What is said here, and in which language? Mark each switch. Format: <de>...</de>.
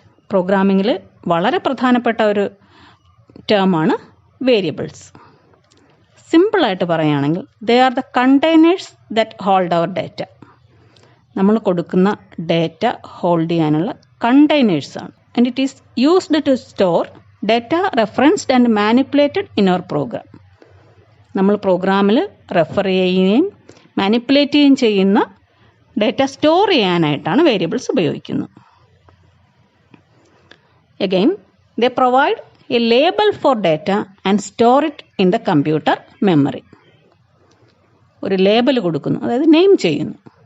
<ml>പ്രോഗ്രാമിങ്ങിൽ വളരെ പ്രധാനപ്പെട്ട ഒരു ടേമാണ് വേരിയബിൾസ്. സിമ്പിളായിട്ട് പറയുകയാണെങ്കിൽ</ml> <en>They are the containers that hold our data.</en> <ml>നമ്മൾ കൊടുക്കുന്ന ഡേറ്റ ഹോൾഡ് ചെയ്യാനുള്ള കണ്ടെയ്നേഴ്സാണ്.</ml> <en>and it is used to store data referenced and manipulated in our program.</en> <ml>നമ്മൾ പ്രോഗ്രാമിൽ റെഫർ ചെയ്യുകയും മാനിപ്പുലേറ്റ് ചെയ്യുകയും ചെയ്യുന്ന ഡേറ്റ സ്റ്റോർ ചെയ്യാനായിട്ടാണ് വേരിയബിൾസ് ഉപയോഗിക്കുന്നത്.</ml> <en>Again, they provide a label for data and store it in the computer memory.</en> <ml>ഒരു label കൊടുക്കുന്നു, അതായത് നെയിം ചെയ്യുന്നു.</ml>